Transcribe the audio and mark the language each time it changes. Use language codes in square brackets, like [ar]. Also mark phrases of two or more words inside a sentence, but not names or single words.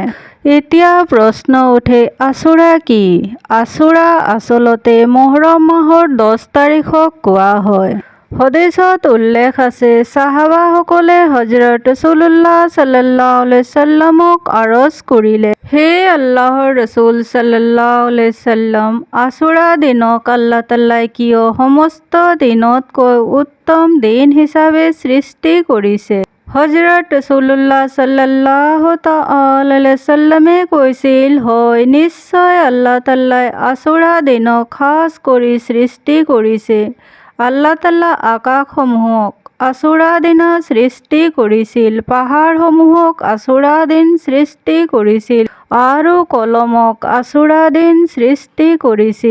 [as] এতিয়া প্ৰশ্ন উঠে, আশুৰা কি? আশুৰা আচলতে মুহৰম মাহৰ 10 তাৰিখক কোৱা হয়। হাদিছত উল্লেখ আছে, সাহাবাসকলে হজৰত ৰাছুলুল্লাহ [ar] صلى الله عليه سلم [as] আৰজ কৰিলে, হে আল্লাহৰ ৰাছুল [ar] صلى الله عليه سلم, [as] আশুৰা দিনক আল্লাহ তাআলাই কিয় সমস্ত দিনতকৈ উত্তম দিন হিচাপে সৃষ্টি কৰিছে? হজৰত ৰাছুলুল্লাহ [ar] صلى الله تعالى عليه سلم [as] কৈছিল, হয় নিশ্চয় আল্লাহ তাআলাই আশুৰা দিনক খাস কৰি সৃষ্টি কৰিছে। আল্লাহ তাআলা আকাশসমূহক আশুৰা দিনা সৃষ্টি কৰিছিল, পাহাৰসমূহক আশুৰা দিন সৃষ্টি কৰিছিল আৰু কলমক আশুৰা দিন সৃষ্টি কৰিছিল।